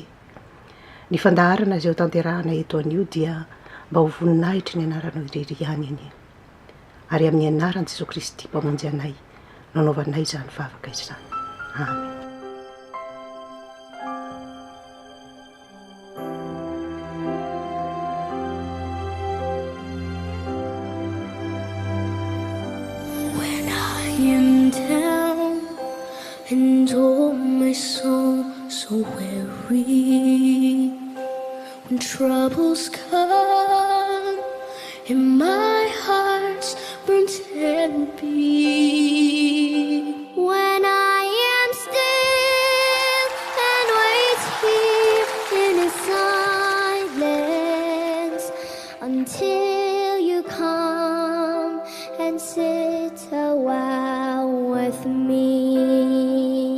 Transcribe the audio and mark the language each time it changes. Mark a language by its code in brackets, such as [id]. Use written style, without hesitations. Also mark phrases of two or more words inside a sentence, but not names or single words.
[mg] Ny fandaharana izay ho tanterahana eto anio dia mba ho voninahitry ny anaranao irery ihany iny, ary amin'ny anaran'i Jesosy Kristy mpamonjy anay nanaovanay izany vavaka izany. Amen. [en] am down and oh my soul so weary, when troubles come and my heart's burnt and be, when I am still and wait here in His silence until you come and sit a while with me.